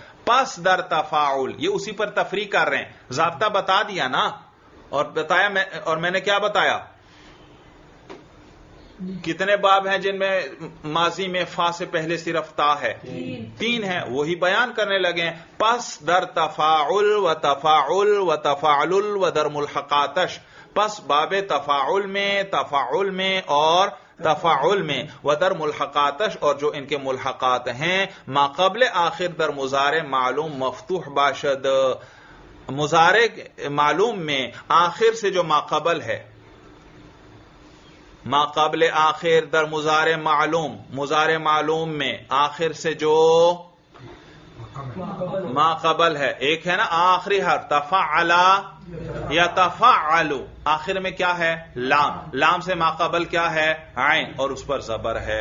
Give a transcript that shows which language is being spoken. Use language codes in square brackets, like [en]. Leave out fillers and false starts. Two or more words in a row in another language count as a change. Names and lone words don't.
[fa] پس در تفاعل، [ur] یہ اسی پر تفریق کر رہے ہیں. ضابطہ بتا دیا نا، اور بتایا میں نے کیا بتایا؟ کتنے باب ہیں جن میں ماضی میں فا سے پہلے صرف تا ہے؟ 3 ہیں. وہی بیان کرنے لگے ہیں. [fa] پس در تفاعل و تفاعل و تفاعل و در ملحقاتش، [ur] پس باب تفاعل میں [fa] اور تفاعل میں، و در ملحقاتش، [ur] اور جو ان کے ملحقات ہیں، [fa] ما قبل آخر در مضارع معلوم مفتوح باشد. [ur] مضارع معلوم میں آخر سے جو ما قبل ہے، [fa] ما قبل آخر در مضارع معلوم [ur] میں آخر سے جو ما قبل ہے، ایک ہے نا آخری حرف تفعل یا تفعل، آخر میں کیا ہے؟ لام سے ما قبل کیا ہے؟ عین، اور اس پر زبر ہے.